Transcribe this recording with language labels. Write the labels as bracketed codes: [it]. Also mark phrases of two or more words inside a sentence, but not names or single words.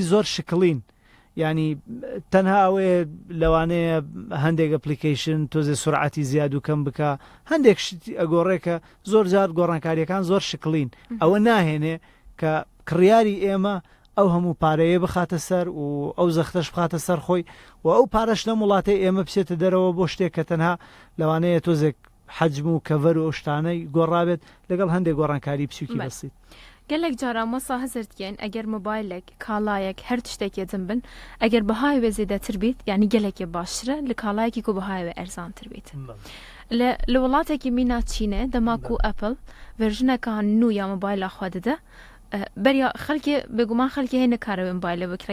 [ckb] زۆر شکلین ینی تەنها ئەوەیە لەوانەیە هەندێک ئەپلیکیشن تۆزێ سورعەتی زیاد و کەم بکە هەندێک ئەگۆڕێکە زۆر جار گۆڕانکاریەکان زۆر شکلین ئەوە ناهێنێ کە کڕیاری ئێمە ئەو هەموو پارەیە بخاتە سەر و ئەو زەختەش بخاتە سەر خۆی و ئەو پارەش لە وڵاتی ئێمە بچێتە دەرەوە بۆ شتێک کە تەنها لەوانەیە تۆزێک حەجم و کەڤەر و شتانەی گۆڕابێت لەگەڵ هەندێک گۆڕانکاری بچووکی بەسیت. [ku] gelek cara masa hezirdiyen eger mobaylek, kalayek her tiştekê din bin eger bihayê wê zêdetir bît yanî gelekê baştir e li kalayekî ku bihayê wê erzantir bît. Li welatekî mîna Çînê dema ku Apple verjineka nû ya mobayla xwe dide beriya xelkê bêguman xelkê hê nikaribe mobaylê bikire.